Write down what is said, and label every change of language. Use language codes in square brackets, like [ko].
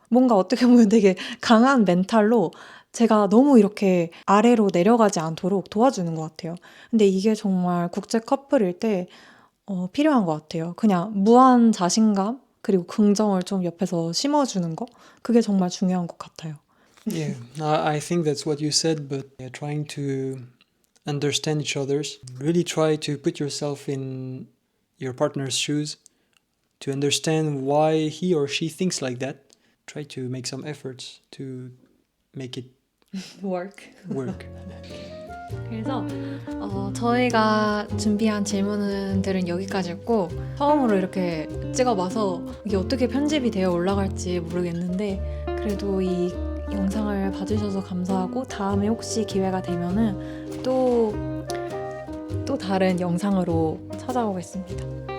[ko] 뭔가 어떻게 보면 되게 강한 멘탈로 제가 너무 이렇게 아래로 내려가지 않도록 도와주는 것 같아요. 근데 이게 정말 국제 커플일 때 필요한 것 같아요. 그냥 무한 자신감 그리고 긍정을 좀 옆에서 심어주는 거 그게 정말 중요한 것 같아요. [en] Yeah, I think that's what you said, but trying to understand each other's. Really try to put yourself in your partner's shoes to understand why he or she thinks like that. Try to make some efforts to make it Work. work. [ko] 그래서 저희가 준비한 질문들은 여기까지였고 처음으로 이렇게 찍어봐서 이게 어떻게 편집이 되어 올라갈지 모르겠는데 그래도 이 영상을 봐주셔서 감사하고 다음에 혹시 기회가 되면은 또 다른 영상으로 찾아오겠습니다.